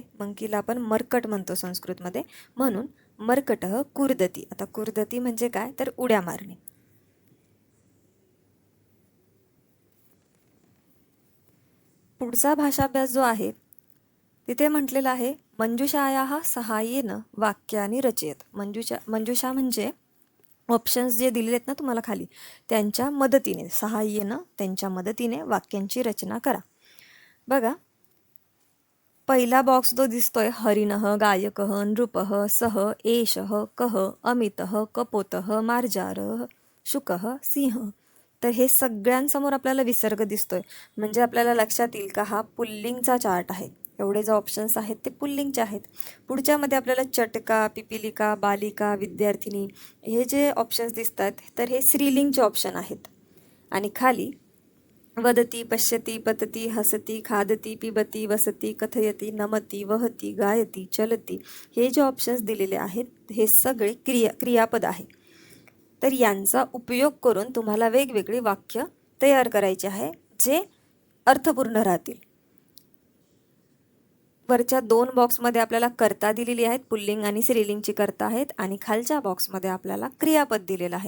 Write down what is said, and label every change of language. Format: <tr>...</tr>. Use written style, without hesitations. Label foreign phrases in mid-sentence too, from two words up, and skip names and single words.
<mr>मंकीला आपण मरकट म्हणतो संस्कृतमध्ये, म्हणून</mr> <sa>मरकटः कुर्दती.</sa> <mr>आता कुर्दती म्हणजे काय, तर उड्या मारणे. पुढचा भाषाभ्यास जो आहे तिथे म्हटलेला आहे,</mr> <sa>मंजुषायाः सहाय्येन वाक्यानि रचयत.</sa> <mr>मंजुषा म्हणजे ऑप्शन्स जे दिलेले आहेत ना तुम्हाला खाली, त्यांच्या मदतीने, सहाय्येनं त्यांच्या मदतीने वाक्यांची रचना करा. बघा, पहिला बॉक्स जो दिसतोय,</mr> <sa>हरिणः गायकः नृपः सः एषः कः अमितः कपोतः मार्जारः शुकः सिंह.</sa> <mr>तर हे सगळ्यांसमोर आपल्याला विसर्ग दिसतोय, म्हणजे आपल्याला लक्षात येईल का हा पुल्लिंगचा चार्ट आहे. एवढे जे ऑप्शन्स आहेत ते पुल्लिंगचे आहेत. पुढच्यामध्ये आपल्याला</mr> <sa>चटका, पिपिलिका, बालिका, विद्यार्थिनी</sa> <mr>हे जे ऑप्शन्स दिसतात तर हे स्त्रीलिंगचे ऑप्शन आहेत. आणि खाली</mr> <sa>वदती, पश्यती, पतती, हसती, खादती, पिबती, वसती, कथयती, नमती, वहती, गायती, चलती</sa> <mr>हे जे ऑप्शन्स दिलेले आहेत हे सगळे क्रियापद आहे. तर यांचा उपयोग करून तुम्हाला वेगवेगळी वाक्य तयार करायचे आहे जे अर्थपूर्ण राहतील. वरच्या 2 बॉक्समध्ये आपल्याला कर्ता दिलेली आहेत, पुल्लिंग आणि स्त्रीलिंगची कर्ता आहेत, आणि खालच्या बॉक्समध्ये आपल्याला क्रियापद दिलेलं आहे.</mr>